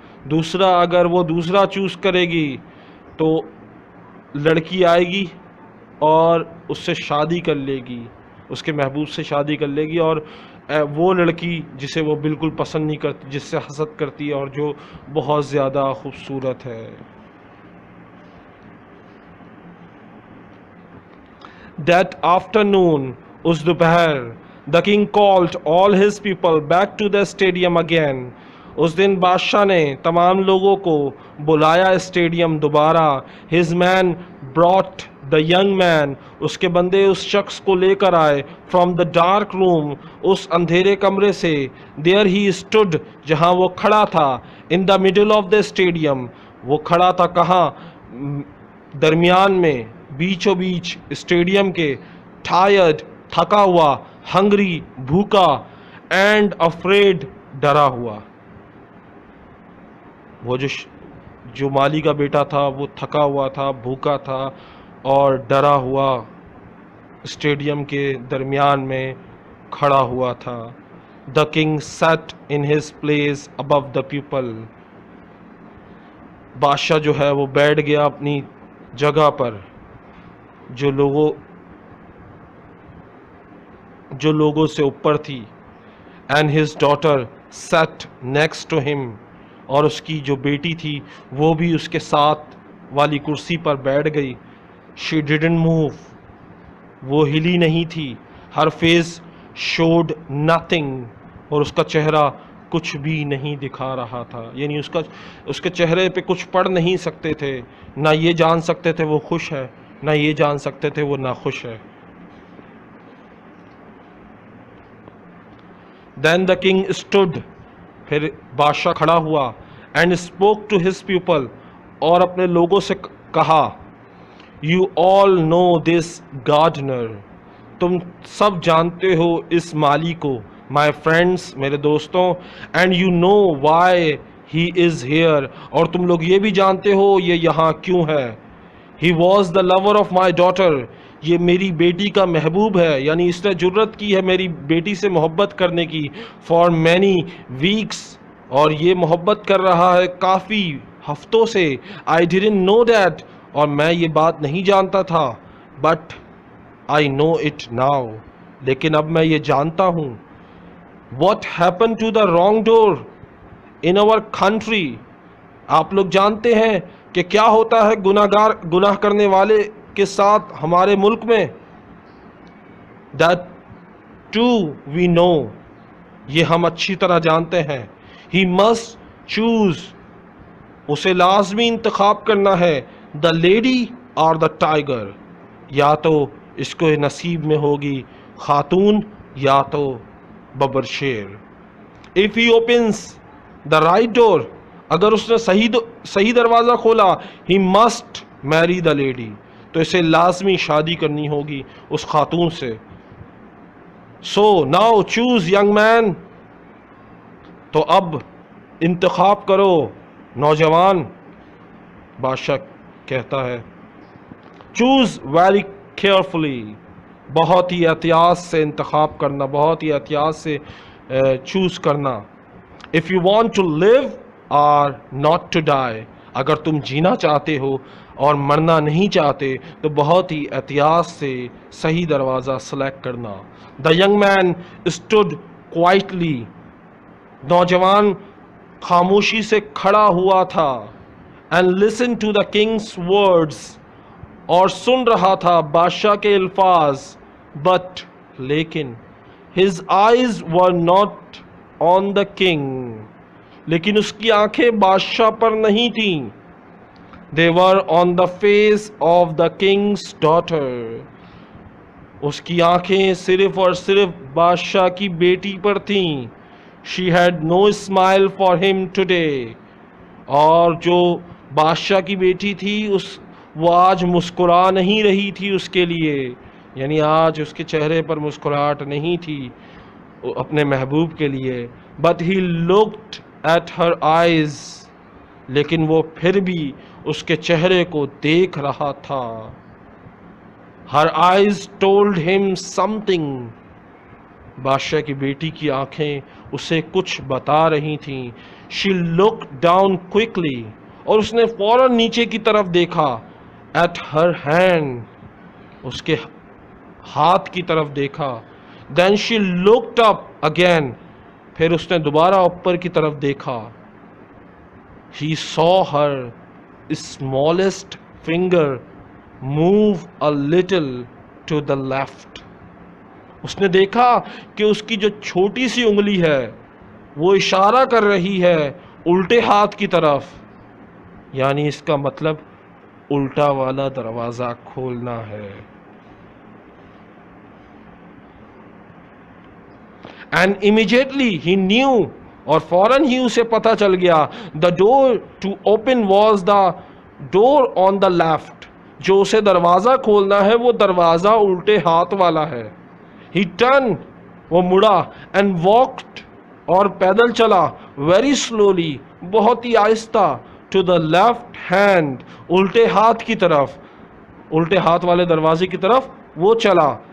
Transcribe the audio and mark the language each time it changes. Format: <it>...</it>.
<ur>دوسرا اگر وہ دوسرا چوز کرے گی تو لڑکی آئے گی اور اس سے شادی کر لے گی، اس کے محبوب سے شادی کر لے گی، اور وہ لڑکی جسے وہ بالکل پسند نہیں کرتی، جس سے حسد کرتی ہے اور جو بہت زیادہ خوبصورت ہے.</ur> <en>That afternoon,</en> <ur>اس دوپہر,</ur> <en>the king called all his people back to the stadium again.</en> <ur>اس دن بادشاہ نے تمام لوگوں کو بلایا اسٹیڈیم دوبارہ.</ur> <en>His man brought the young man.</en> <ur>اس کے بندے اس شخص کو لے کر آئے.</ur> <en>From the dark room.</en> <ur>اس اندھیرے کمرے سے.</ur> <en>There he stood.</en> <ur>جہاں وہ کھڑا تھا.</ur> <en>In the middle of the stadium.</en> <ur>وہ کھڑا تھا کہاں؟ درمیان میں، بیچوں بیچ اسٹیڈیم کے. ٹائرڈ، تھکا ہوا. ہنگری، بھوکا.</ur> <en>and afraid,</en> <ur>ڈرا ہوا. وہ جو مالی کا بیٹا تھا وہ تھکا ہوا تھا، بھوکا تھا اور ڈرا ہوا اسٹیڈیم کے درمیان میں کھڑا ہوا تھا.</ur> <en>The king sat in his place above the people.</en> <ur>بادشاہ جو ہے وہ بیٹھ گیا اپنی جگہ پر، جو لوگوں سے اوپر تھی.</ur> <en>And his daughter sat next to him.</en> <ur>اور اس کی جو بیٹی تھی وہ بھی اس کے ساتھ والی کرسی پر بیٹھ گئی.</ur> <en>She didn't move.</en> <ur>وہ ہلی نہیں تھی.</ur> <en>Her face showed nothing.</en> <ur>اور اس کا چہرہ کچھ بھی نہیں دکھا رہا تھا. یعنی اس کے چہرے پہ کچھ پڑھ نہیں سکتے تھے. نہ یہ جان سکتے تھے وہ خوش ہے، نہ یہ جان سکتے تھے وہ ناخوش ہے.</ur> <en>Then the king stood.</en> <ur>پھر بادشاہ کھڑا ہوا.</ur> <en>And spoke to his people.</en> <ur>اور اپنے لوگوں سے کہا.</ur> <en>You all know this gardener.</en> <ur>تم سب جانتے ہو اس مالی کو.</ur> <en>My friends،</en> <ur>میرے دوستوں.</ur> <en>And you know why he is here.</en> <ur>اور تم لوگ یہ بھی جانتے ہو یہ یہاں کیوں ہے.</ur> <en>He was the lover of my daughter.</en> <ur>یہ میری بیٹی کا محبوب ہے. یعنی اس نے جرت کی ہے میری بیٹی سے محبت کرنے کی.</ur> <en>For many weeks.</en> <ur>اور یہ محبت کر رہا ہے کافی ہفتوں سے.</ur> <en>I didn't know that.</en> <ur>اور میں یہ بات نہیں جانتا تھا.</ur> <en>But I know it now.</en> <ur>لیکن اب میں یہ جانتا ہوں.</ur> <en>What happened to the wrong door in our country.</en> <ur>آپ لوگ جانتے ہیں کہ کیا ہوتا ہے گناہ کرنے والے کے ساتھ ہمارے ملک میں.</ur> <en>That too we know.</en> <ur>یہ ہم اچھی طرح جانتے ہیں.</ur> <en>He must choose.</en> <ur>اسے لازمی انتخاب کرنا ہے.</ur> <en>The lady or the tiger.</en> <ur>یا تو اس کو نصیب میں ہوگی خاتون یا تو ببر شیر.</ur> <en>If he opens the right door.</en> <ur>اگر اس نے صحیح دروازہ کھولا.</ur> <en>He must marry the lady.</en> <ur>تو اسے لازمی شادی کرنی ہوگی اس خاتون سے.</ur> <en>So now choose young man.</en> <ur>تو اب انتخاب کرو نوجوان. بادشاہ کہتا ہے.</ur> <en>Choose very carefully.</en> <ur>بہت ہی احتیاط سے انتخاب کرنا، بہت ہی احتیاط سے چوز کرنا.</ur> <en>If you want to live or not to die.</en> <ur>اگر تم جینا چاہتے ہو اور مرنا نہیں چاہتے تو بہت ہی احتیاط سے صحیح دروازہ سلیکٹ کرنا.</ur> <en>The young man stood quietly.</en> <ur>نوجوان خاموشی سے کھڑا ہوا تھا.</ur> <en>And listened to the king's words.</en> <ur>اور سن رہا تھا بادشاہ کے الفاظ.</ur> <en>But لیکن his eyes were not on the king.</en> <ur>لیکن اس کی آنکھیں بادشاہ پر نہیں تھیں.</ur> <en>They were on the face of the king's daughter.</en> <ur>اس کی آنکھیں صرف اور صرف بادشاہ کی بیٹی پر تھیں.</ur> <en>She had no smile for him today.</en> <ur>اور جو بادشاہ کی بیٹی تھی، وہ آج مسکرا نہیں رہی تھی اس کے لیے، یعنی آج اس کے چہرے پر مسکراہٹ نہیں تھی اپنے محبوب کے لیے.</ur> <en>but he looked at her eyes,</en> <ur>لیکن وہ پھر بھی اس کے چہرے کو دیکھ رہا تھا.</ur> <en>Her eyes told him something.</en> <ur>بادشاہ کی بیٹی کی آنکھیں اسے کچھ بتا رہی تھیں.</ur> <en>she look down quickly,</en> <ur>اور اس نے فوراً نیچے کی طرف دیکھا.</ur> <en>at her hand,</en> <ur>اس کے ہاتھ کی طرف دیکھا.</ur> <en>then she looked up again,</en> <ur>پھر اس نے دوبارہ اوپر کی طرف دیکھا.</ur> <en>ہی saw her smallest finger move a little to the left.</en> <ur>اس نے دیکھا کہ اس کی جو چھوٹی سی انگلی ہے وہ اشارہ کر رہی ہے الٹے ہاتھ کی طرف، یعنی اس کا مطلب الٹا والا دروازہ کھولنا ہے.</ur> <en>And immediately he knew،</en> <ur>اور فوراً ہی اسے پتا چل گیا،</ur> <en>the door to open was the door on the left.</en> <ur>جو اسے دروازہ کھولنا ہے وہ دروازہ الٹے ہاتھ والا ہے.</ur> <en>He turned،</en> <ur>وہ مڑا،</ur> <en>and walked،</en> <ur>اور پیدل چلا،</ur> <en>very slowly،</en> <ur>بہت ہی آہستہ،</ur> <en>to the left hand،</en> <ur>الٹے ہاتھ کی طرف، الٹے ہاتھ والے دروازے کی طرف وہ چلا.</ur>